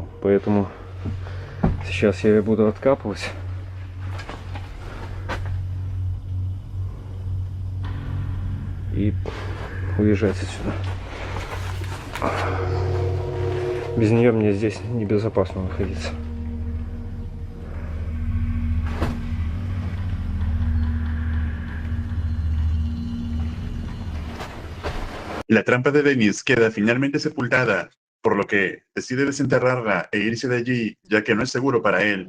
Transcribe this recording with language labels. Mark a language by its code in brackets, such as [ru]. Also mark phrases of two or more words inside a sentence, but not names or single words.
[ru] Поэтому сейчас я ее буду откапывать. И уезжать отсюда. Без нее мне здесь небезопасно находиться. [es] La trampa de Denis queda finalmente sepultada, por lo que decide desenterrarla e irse de allí, ya que no es seguro para él.